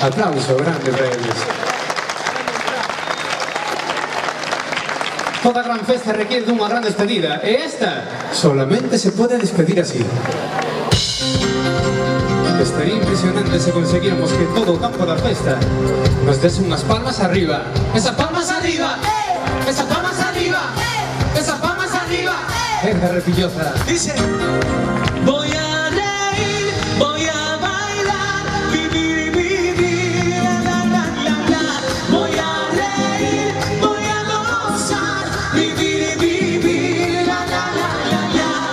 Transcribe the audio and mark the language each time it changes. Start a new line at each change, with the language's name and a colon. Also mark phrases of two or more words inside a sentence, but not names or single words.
Galician: Aplauso grande para eles. Toda gran festa requiere dunha gran despedida e esta solamente se pode despedir así. Estaría impresionante se conseguíamos que todo o campo da festa nos dese unhas palmas arriba. Esas palmas arriba, esas palmas arriba, esas palmas arriba.
Spanish: Venga, repillosa. Dice, voy a reír, voy a bailar, vivir, vivir, la, la, la, la. Voy a reír, voy a gozar, vivir, vivir, la, la, la, la, la.